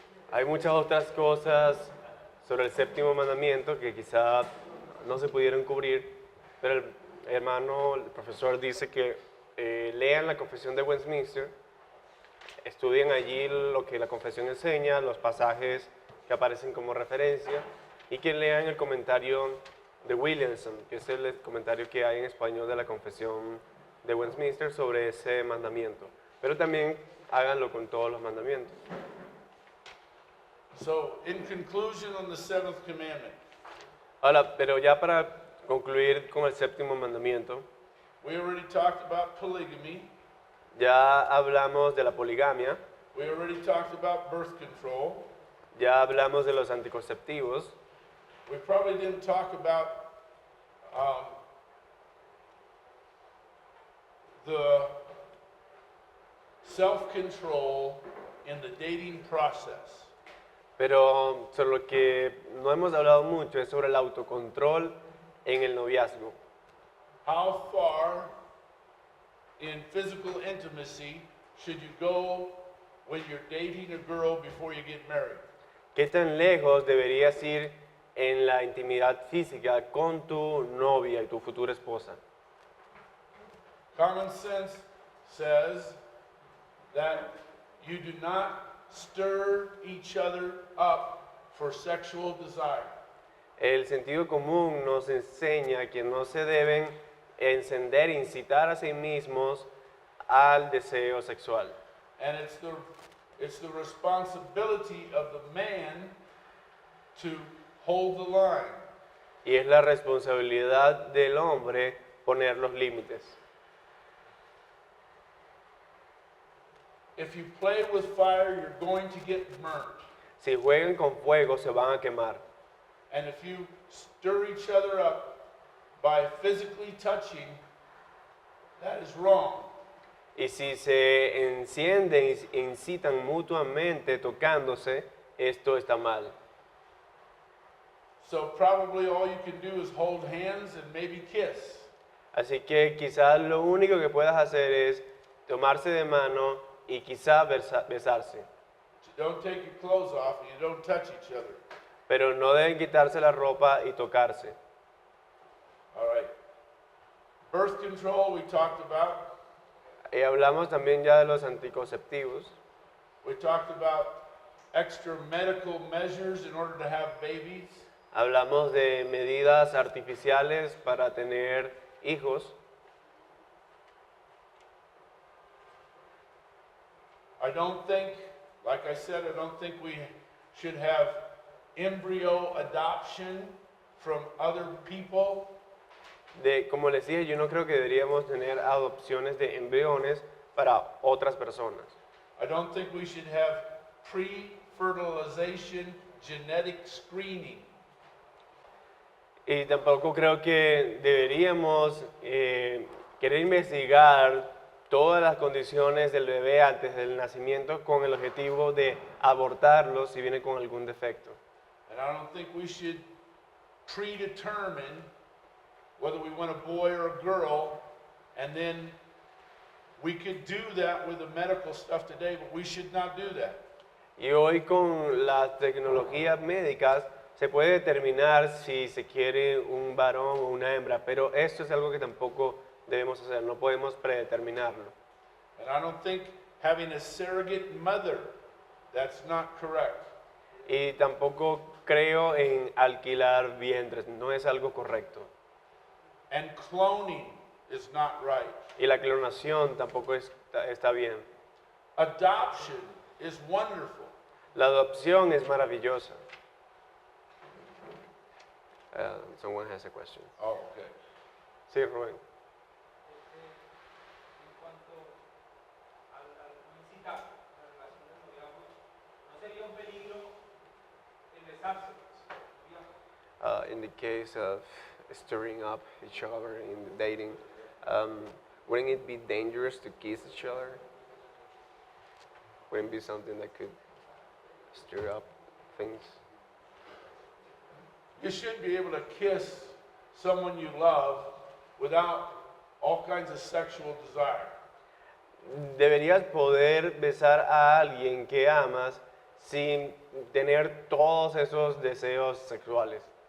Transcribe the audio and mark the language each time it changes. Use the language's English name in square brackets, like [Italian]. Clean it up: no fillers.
[Spanish] Hay muchas otras cosas sobre el séptimo mandamiento que quizá no se pudieron cubrir, pero el hermano, el profesor dice que lean la Confesión de Westminster, estudien allí lo que la confesión enseña, los pasajes que aparecen como referencia, y que lean el comentario de Williamson, que es el comentario que hay en español de la Confesión de Westminster sobre ese mandamiento. Pero también háganlo con todos los mandamientos. [English] So, in conclusion on the seventh commandment, [Spanish] Ahora, pero ya para concluir con el séptimo mandamiento, [English] we already talked about polygamy. [Spanish] ya hablamos de la poligamia, [English] We already talked about birth control. [Spanish] ya hablamos de los anticonceptivos, [English] We probably didn't talk about the self-control in the dating process. [Spanish] pero sobre lo que no hemos hablado mucho es sobre el autocontrol en el noviazgo. [English] How far in physical intimacy should you go when you're dating a girl before you get married? [Spanish] ¿Qué tan lejos deberías ir en la intimidad física con tu novia y tu futura esposa? [English] Common sense says that you do not stir each other up for sexual desire. [Spanish] El sentido común nos enseña que no se deben encender, incitar a sí mismos al deseo sexual. [English] And it's the responsibility of the man to hold the line. [Spanish] Y es la responsabilidad del hombre poner los límites. [English] If you play with fire, you're going to get burnt. [Spanish] Si juegan con fuego, se van a quemar. [English] And if you stir each other up by physically touching, that is wrong. [Spanish] Y si se encienden y incitan mutuamente tocándose, esto está mal. [English] So probably all you can do is hold hands and maybe kiss. [Spanish] Así que quizás lo único que puedas hacer es tomarse de mano y quizá besarse. [English] Don't take your clothes off and you don't touch each other. [Spanish] Pero no deben quitarse la ropa y tocarse. [English] All right. Birth control we talked about. [Spanish] Y hablamos también ya de los anticonceptivos. [English] We talked about extra medical measures in order to have babies. [Spanish] Hablamos de medidas artificiales para tener hijos. [English] I don't think, like I said, I don't think we should have embryo adoption from other people. [Spanish] Como les dije, yo no creo que deberíamos tener adopciones de embriones para otras personas. [English] I don't think we should have pre-fertilization genetic screening. [Spanish] Y tampoco creo que deberíamos querer investigar todas las condiciones del bebé antes del nacimiento con el objetivo de abortarlo si viene con algún defecto. [English] And I don't think we should predetermine whether we want a boy or a girl, and then we could do that with the medical stuff today, but we should not do that. [Spanish] Y hoy con las tecnologías médicas se puede determinar si se quiere un varón o una hembra, pero esto es algo que tampoco debemos hacer, no podemos predeterminarlo. [English] And I don't think having a surrogate mother, that's not correct. [Spanish] Y tampoco creo en alquilar vientres, no es algo correcto. [English] And cloning is not right. [Spanish] Y la clonación tampoco está bien. [English] Adoption is wonderful. [Spanish] La adopción es maravillosa. [English] Someone has a question. Oh, okay. [Spanish] Sí, Rubén. En cuanto al incitar la relación del noviazgo, ¿no sería un peligro el besarse? [English] In the case of stirring up each other in the dating, wouldn't it be dangerous to kiss each other? Wouldn't it be something that could stir up things? You should be able to kiss someone you love without all kinds of sexual desire. [Spanish] deberías poder besar a alguien que amas sin tener todos esos deseos sexuales.